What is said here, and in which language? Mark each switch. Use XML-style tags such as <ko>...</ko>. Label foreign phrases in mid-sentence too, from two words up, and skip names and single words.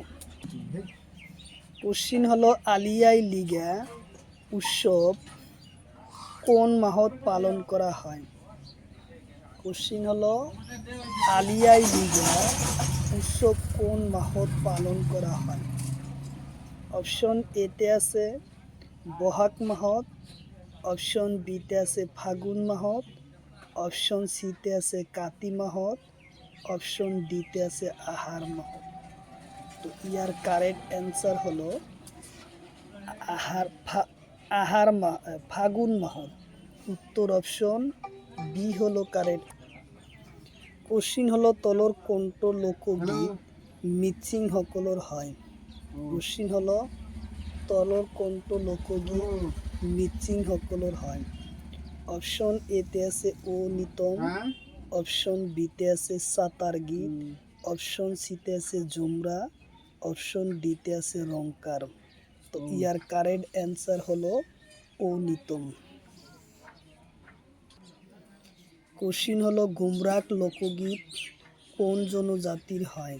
<as>কোশ্চিন হলো আলিয়াই লিগা উৎসব কোন মাহত পালন করা হয়? কোশ্চিন হলো আলিয়াই লিগা উৎসব কোন মাহত পালন করা হয়? অপশন এতে আছে বহাগ মাহত, অপশন বিতে আছে ফাগুন মাহত, অপশন সিতে আছে কাতি মাহত, অপশন ডিতে আছে আহার মাহত। তো ইয়ার</as> <en>correct answer</en> <as>হলো ফাগুন মাহত। উত্তর</as> <en>option B</en> <as>হলো কারেক্ট। কোশ্চিন হলো তলর কোনটো লোকগীত মিচিং সকলৰ হয়? কোশ্চিন হলো তলর কোনটো লোকগীত মিচিং সকলৰ হয়? অপশন এতে আছে ও নিতম, অপশন বিতে আছে সাতার গীত, অপশন সিতে আছে জুমরা, অপশন ডিতে আছে রংকার। তো ইয়ার</as> <en>correct answer</en> <as>হলো ও নিতম। কোশ্চিন হলো গুমরাগ লোকগীত কোন জনজাতির হয়?</as>